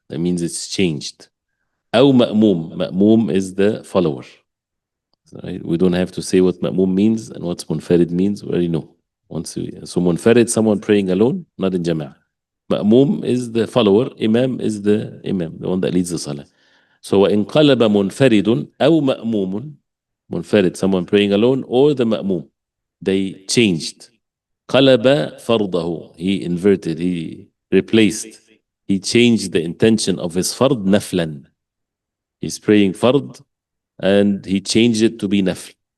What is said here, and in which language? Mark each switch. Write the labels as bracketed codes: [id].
[en] That means it's changed. [ar] أو مأموم. [en] مأموم is the follower. Right? We don't have to say what مأموم means and what munfarid means. We already know. So munfarid, someone praying alone, not in jama'ah. Ma'mum is the follower. Imam is the imam, the one that leads the salah. [ar] So وإن قلب منفرد أو مأموم. [en] Munfarid, someone praying alone, or the ma'mum, they changed. [ar] قلب فرضه, [en] he inverted, he replaced, he changed the intention of his fard naflan. He's praying fard and he changed it to be nafl.